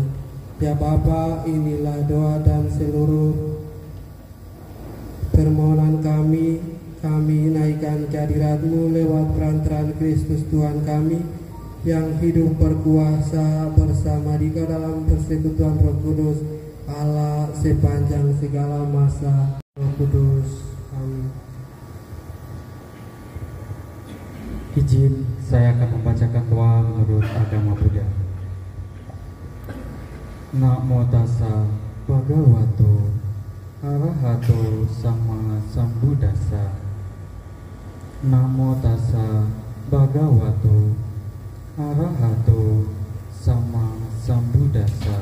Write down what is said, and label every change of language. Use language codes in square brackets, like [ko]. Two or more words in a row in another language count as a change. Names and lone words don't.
[id] Ya Bapa, inilah doa dan seluruh permohonan kami naikkan kehadirat-Mu lewat perantaraan Kristus Tuhan kami yang hidup berkuasa bersama Dikau dalam persekutuan Roh Kudus Allah sepanjang segala masa. Roh Kudus, amin. Izin saya akan membacakan doa menurut agama Buddha. [pi] Namo tassa bhagavato arahato sama sambuddhassa. Namo tassa bhagavato arahato sama sambuddhassa.